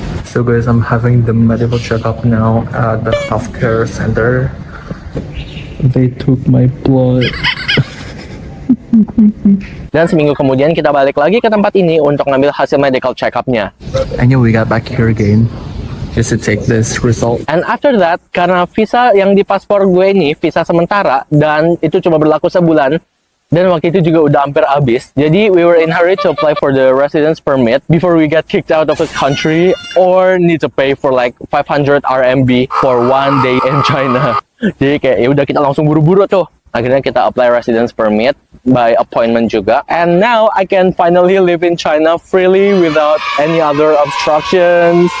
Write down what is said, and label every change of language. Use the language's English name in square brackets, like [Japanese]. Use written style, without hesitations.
[English] So guys, I'm having the medical checkup now at the healthcare center. They took my blood. [Indonesian] Dan seminggu kemudian kita balik lagi ke tempat ini untuk ngambil hasil medical check-up-nya. [English] And yeah, we got back here again just to take this result. And after that, [Indonesian] karena visa yang di paspor gue ini visa sementara dan itu cuma berlaku sebulan dan waktu itu juga udah hampir habis. [English] Jadi we were in hurry to apply for the residence permit before we get kicked out of the country or need to pay for like 500 RMB for one day in China. [Indonesian] Jadi kayak ya udah kita langsung buru-buru tuh Akhirnya kita [English] apply residence permit by appointment [Indonesian] juga. [English] And now I can finally live in China freely without any other obstructions.